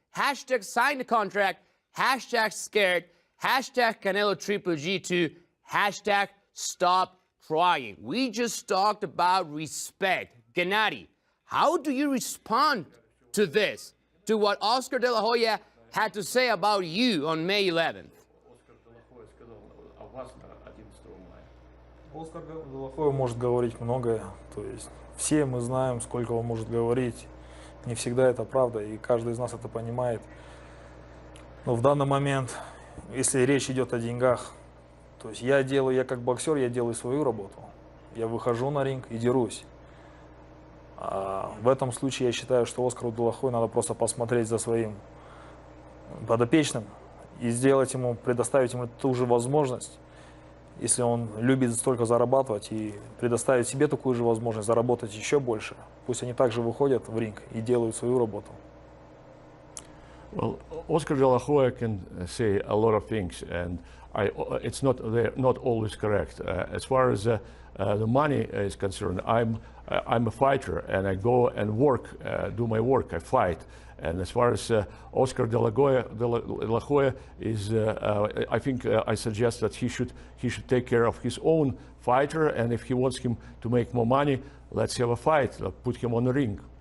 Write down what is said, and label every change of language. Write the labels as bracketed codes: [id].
[en] Hashtag sign the contract, hashtag scared, hashtag Canelo Triple G2, hashtag stop trying. We just talked about respect. Gennady, how do you respond to this, to what Oscar De La Hoya had to say about you on May 11th? [ru] Оскар Де Ла Хоя может говорить многое, то есть все мы знаем, сколько он может говорить, не всегда это правда, и каждый из нас это понимает. Но в данный момент, если речь идет о деньгах, то есть я как боксер, я делаю свою работу, я выхожу на ринг и дерусь. А в этом случае я считаю, что Оскару Де Ла Хойе надо просто посмотреть за своим подопечным и сделать ему, предоставить ему ту же возможность, если он любит столько зарабатывать, и предоставить себе такую же возможность заработать еще больше. Пусть они также выходят в ринг и делают свою работу. [en] Well, Oscar De La Hoya can say a lot of things, and it's not always correct. As far as the money is concerned, I'm a fighter, and I go and work, do my work, I fight. And as far as Oscar De La Hoya is, I think I suggest that he should take care of his own fighter, and if he wants him to make more money, let's have a fight, put him on the ring.